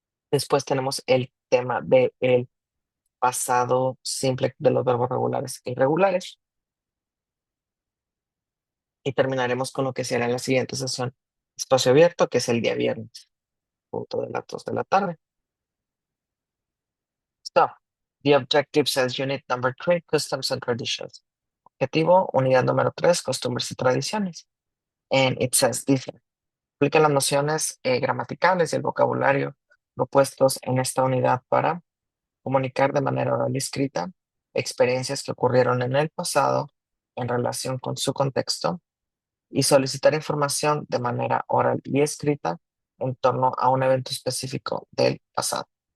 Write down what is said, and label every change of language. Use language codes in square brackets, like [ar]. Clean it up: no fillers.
[es] Después tenemos el tema del pasado simple de los verbos regulares e irregulares. Y terminaremos con lo que será en la siguiente sesión, espacio abierto, que es el día viernes, punto de las 2 de la tarde. [en] So, the objective says unit number 3, customs and traditions. [es] Objetivo, unidad número 3, costumbres y tradiciones. [en] And it says, [es] dice, explica las nociones gramaticales y el vocabulario propuestos en esta unidad para comunicar de manera oral y escrita experiencias que ocurrieron en el pasado en relación con su contexto y solicitar información de manera oral y escrita en torno a un evento específico del pasado.